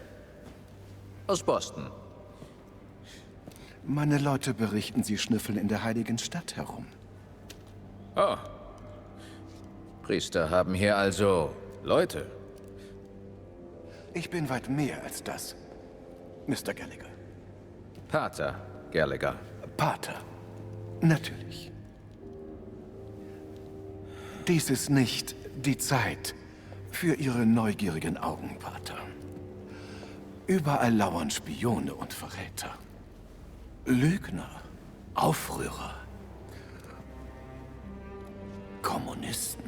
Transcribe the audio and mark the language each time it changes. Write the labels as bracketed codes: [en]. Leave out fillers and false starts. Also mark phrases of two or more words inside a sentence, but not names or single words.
[de] Aus Boston. Meine Leute berichten, Sie schnüffeln in der heiligen Stadt herum. Oh. Priester haben hier also Leute. Ich bin weit mehr als das, Mr. Gallagher. Pater Gallagher. Pater. Natürlich. Dies ist nicht die Zeit für Ihre neugierigen Augen, Pater. Überall lauern Spione und Verräter. Lügner, Aufrührer, Kommunisten.